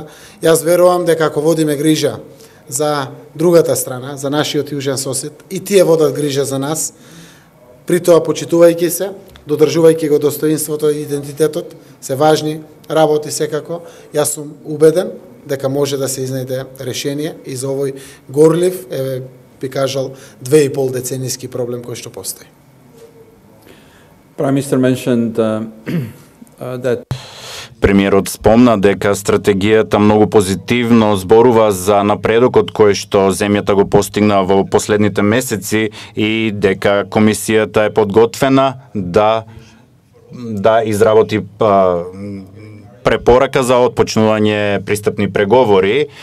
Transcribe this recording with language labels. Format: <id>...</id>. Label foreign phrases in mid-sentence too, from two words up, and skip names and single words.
<mk>Јас верувам дека ако водиме грижа за другата страна, за нашиот јужен сосед, и тие водат грижа за нас, при тоа почитувајќи се, додржувајќи го достоинството и идентитетот, се важни работи секако. Јас сум убеден дека може да се изнајде решение и за овој горлив, би кажал, 2,5 деценијски проблем кој што постои.</mk> <en>Prime Minister mentioned that</en> <mk>Премиерот спомна дека стратегијата многу позитивно зборува за напредокот кој што земјата го постигна во последните месеци и дека комисијата е подготвена да изработи препорака за отпочнување пристапни преговори.</mk>